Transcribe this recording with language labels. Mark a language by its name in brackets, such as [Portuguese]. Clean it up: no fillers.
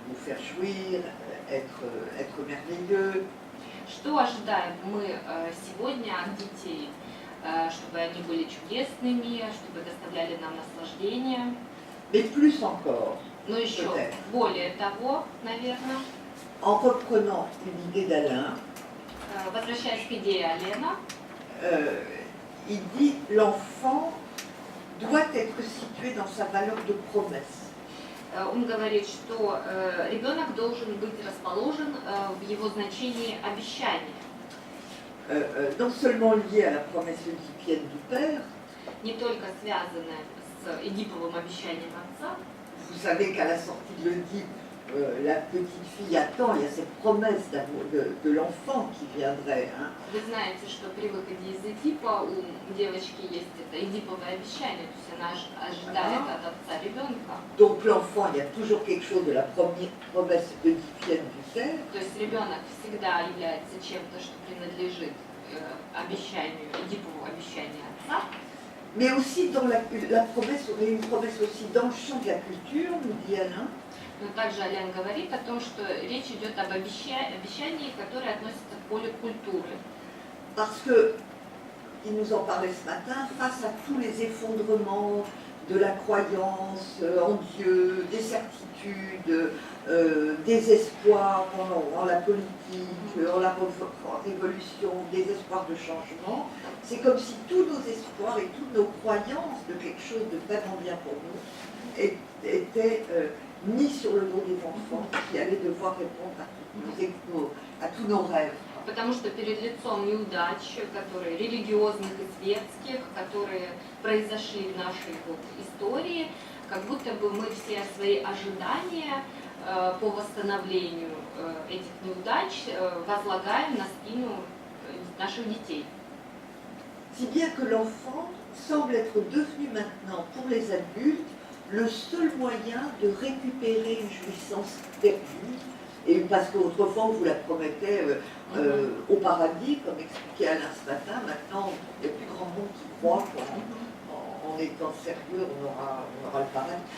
[French] Nous faire jouir, être merveilleux. [Russian] Что ожидаем мы сегодня от детей? Чтобы они были чудесными, чтобы доставляли нам наслаждение. [French] Mais plus encore, [Russian] Но еще более того, наверное, [French] en reprenant une idée d'Alain, [Russian] возвращаясь к идее Алена, [French] il dit l'enfant doit être situé dans sa valeur de promesse. [Russian] Он говорит, что ребенок должен быть расположен в его значении обещания. [French] Non seulement lié à la promesse oedipienne du père. [Russian] Не только связанное с Эдиповым обещанием отца. [French] Vous savez qu'à la sortie de l'Oedipe, la petite fille attend, il y a cette promesse d'amour de l'enfant qui viendrait. Hein. [Russian] Вы знаете, что при выходе из Эдипа у девочки есть это Эдиповое обещание, то есть она ожидает от отца ребенка. [French] Donc l'enfant, il y a toujours quelque chose de la promesse oedipienne du père. [Russian] То есть ребенок всегда является чем-то, что принадлежит обещанию, Эдипову обещанию отца. [French] Mais aussi dans la promesse, on a une promesse aussi dans le champ de la culture, nous dit Alain. [Russian] Но также Ален говорит о том, что речь идет об обещании, которое относится к полю культуры. [French] Parce que, il nous en parlait ce matin, face à tous les effondrements de la croyance en Dieu, des certitudes, des espoirs en la politique, en la révolution, des espoirs de changement, c'est comme si tous nos espoirs et toutes nos croyances de quelque chose de vraiment bien pour nous étaient mis sur le dos des enfants qui allaient devoir répondre à tous nos rêves. [Russian] Потому что перед лицом неудач, которые религиозных и светских, которые произошли в нашей истории, как будто бы мы все свои ожидания по восстановлению этих неудач возлагаем на спину наших детей. [French] Si bien que l'enfant semble être devenu maintenant pour les adultes le seul moyen de récupérer une jouissance perdue, et parce qu'autrefois on vous la promettait au paradis, comme expliquait Alain ce matin, maintenant il n'y a plus grand monde qui croit qu'en étant sérieux on aura le paradis.